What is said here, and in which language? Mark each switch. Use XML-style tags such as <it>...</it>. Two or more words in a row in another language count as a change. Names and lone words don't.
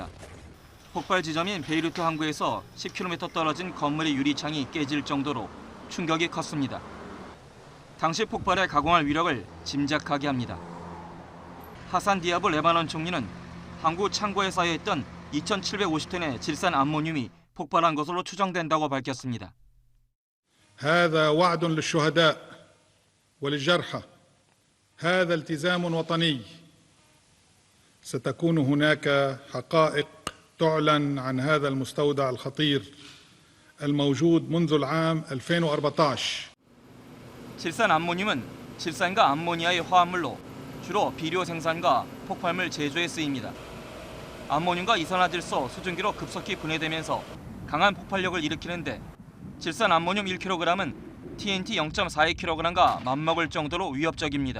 <ko>폭발 지점인 베이루트 항구에서 10km 떨어진 건물의 유리창이 깨질 정도로 충격이 컸습니다. 당시 폭발의 가공할 위력을 짐작하게 합니다. 하산 디아브 레바논 총리는 항구 창고에 쌓여있던 2,750톤의 질산 암모늄이 폭발한 것으로 추정된다고 밝혔습니다.</ko> <ar>هذا وعد للشهداء وللجرحى. هذا التزام وطني. ستكون هناك حقائق تعلن عن هذا المستودع الخطير الموجود منذ العام 2014.</ar> <ko>질산 암모늄은 질산과 암모니아의 화합물로 주로 비료 생산과 폭발물 제조에 쓰입니다. 암모늄과 이산화질소, 수증기로 급속히 분해되면서 강한 폭발력을 일으키는데 질산 암모늄 1kg은 TNT 0.42kg과 맞먹을 정도로 위협적입니다.</ko>